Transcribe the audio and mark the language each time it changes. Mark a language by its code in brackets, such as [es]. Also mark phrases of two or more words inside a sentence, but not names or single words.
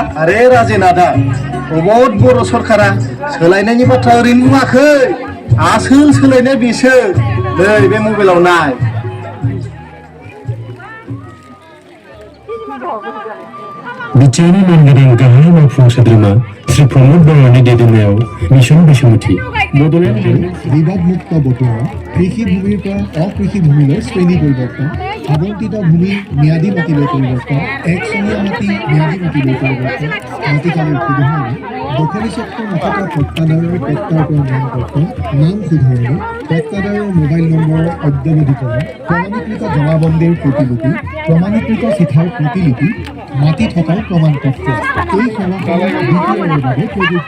[brx] आरे राजेन आदा प्रमद बर' सरकारा सोलायनायनि बाथ्रा ओरैनो बुङाखै आसोल सोलायनाय बेसो नै बे मबाइलाव नाय बिटिआरनि मानगोनां गाहाय मावफुं सोद्रोमा श्री प्रमद बर'नि दैदेननायाव मिशन बैसोमुथि बड'लेण्ड [as] বিবাদমুক্ত বতোৱা কৃষি ভূমিৰ পৰা অকৃষি ভূমিলৈ শ্ৰেণী পৰিৱৰ্তন আবণ্টিত ভূমি ম্যাদী মাটিলৈ পৰিৱৰ্তন একচনীয়া মাটি ম্যাদী মাটিলৈ পৰিৱৰ্তন মাটিকালিৰ শুধৰণি দখলী স্বত্ব নথকা পট্টাদাৰৰ পট্টাৰ পৰা নামপত্ৰ নাম শুধৰণি পট্টাদাৰৰ মোবাইল নম্বৰৰ অদ্যবধীকৰণ প্ৰমাণীকৃত জমাবন্দীৰ প্ৰতিলিপি প্ৰমাণীকৃত চিঠাৰ প্ৰতিলিপি মাটি থকাৰ প্ৰমাণপত্ৰ এই সেৱাসমূহ বিটিআৰৰ বাবে প্ৰযোজ্য